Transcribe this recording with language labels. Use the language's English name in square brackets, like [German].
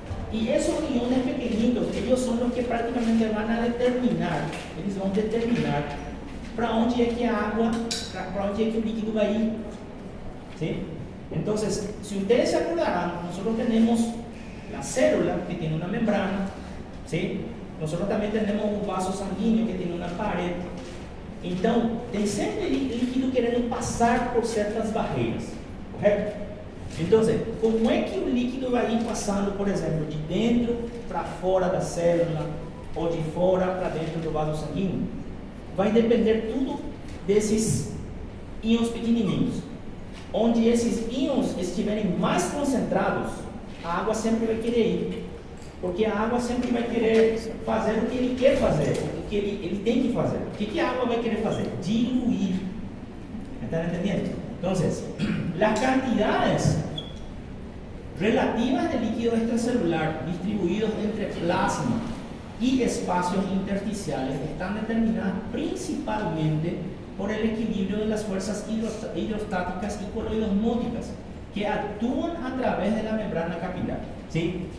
[Spanish] Y esos iones pequeñitos, ellos son los que prácticamente van a determinar, [Portuguese] eles vão determinar para onde é que a água, para onde é que o líquido vai ir. ¿Sí? [Spanish] Entonces, si ustedes se acordarán, nosotros tenemos la célula que tiene una membrana, ¿sí? Nosotros también tenemos un vaso sanguíneo que tiene una pared. [Portuguese] Então, tem sempre líquido querendo passar por certas barreiras, correto? Então, como é que o líquido vai ir passando, por exemplo, de dentro para fora da célula ou de fora para dentro do vaso sanguíneo? Vai depender tudo desses íons pequenininhos. Onde esses íons estiverem mais concentrados, a água sempre vai querer ir. Porque a água sempre vai querer fazer o que ele quer fazer, o que ele tem que fazer. O que a água vai querer fazer? [Spanish] Diluir. ¿Están entendiendo? Entonces, las cantidades relativas de líquido extracelular distribuidos entre plasma y espacios intersticiales están determinadas principalmente por el equilibrio de las fuerzas hidrostáticas y coloidosmóticas que actúan a través de la membrana capilar. ¿Sí?